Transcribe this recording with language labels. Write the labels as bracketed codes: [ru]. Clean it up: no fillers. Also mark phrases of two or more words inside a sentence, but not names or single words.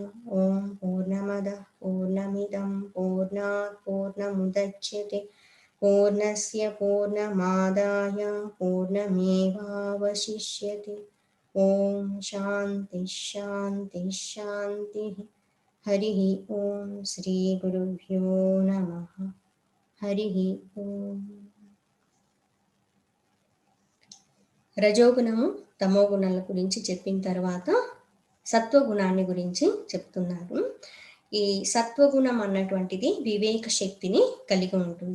[sa] ॐ पूर्णमदः पूर्णमिदं पूर्णात् पूर्णमुदच्यते, पूर्णस्य पूर्णमादाय पूर्णमेवावशिष्यते. ॐ शान्तिः शान्तिः शान्तिः. हरिः ॐ श्री गुरुभ्यो नमः. హరిహి ఓం. [te] రజోగుణము తమోగుణాల గురించి చెప్పిన తర్వాత సత్వగుణాన్ని గురించి చెప్తున్నారు. ఈ సత్వగుణం అన్నటువంటిది వివేక శక్తిని కలిగి ఉంటుంది.